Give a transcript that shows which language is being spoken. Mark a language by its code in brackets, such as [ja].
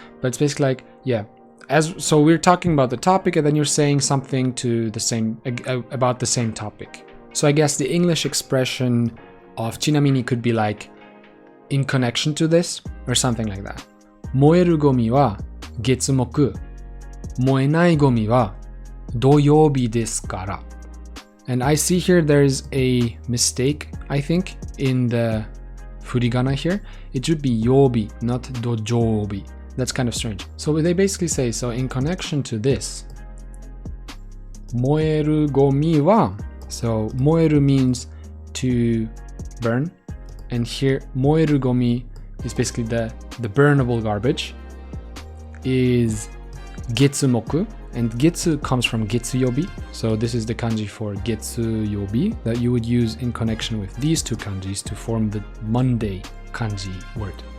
[en] But it's basically like, yeah, so we're talking about the topic and then you're saying something to the same about the same topic. So I guess the English expression of ちなみに could be like in connection to this or something like that. [ja] 燃えるゴミは月木、燃えないゴミは土曜日ですから。 [en] And I see here there's a mistake, I think, in the furigana here. It should be yobi, not dojobi. That's kind of strange. So they basically say, so in connection to this, 燃えるゴミは, so 燃える means to burn, and here 燃えるゴミ is basically the burnable garbage, is 月木, and getsu comes from getsuyobi, so this is the kanji for getsuyobi that you would use in connection with these two kanjis to form the Monday kanji word.